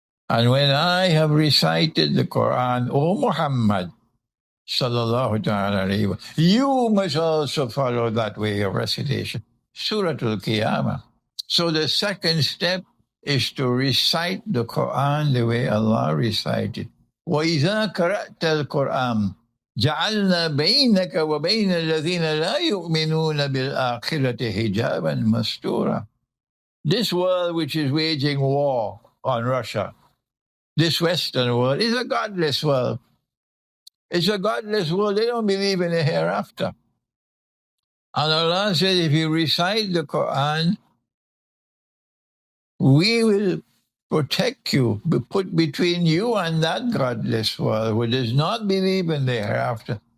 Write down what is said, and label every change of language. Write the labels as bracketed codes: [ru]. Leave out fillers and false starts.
[en] And when I have recited the Quran, O Muhammad, sallallahu ta'ala alayhi wa, you must also follow that way of recitation. Surah Al-Qiyamah. So the second step is to recite the Quran the way Allah recited. [ar] وَإِذَا قَرَأْتَ الْقُرْآنَ. جعلنا بينك وبين الذين لا يؤمنون بالآخرة حجابا مستورا. [en] This world which is waging war on Russia, this Western world, is a godless world. It's a godless world. They don't believe in a hereafter. And Allah said, if you recite the Quran, we will protect you, be put between you and that godless world who does not believe in the hereafter.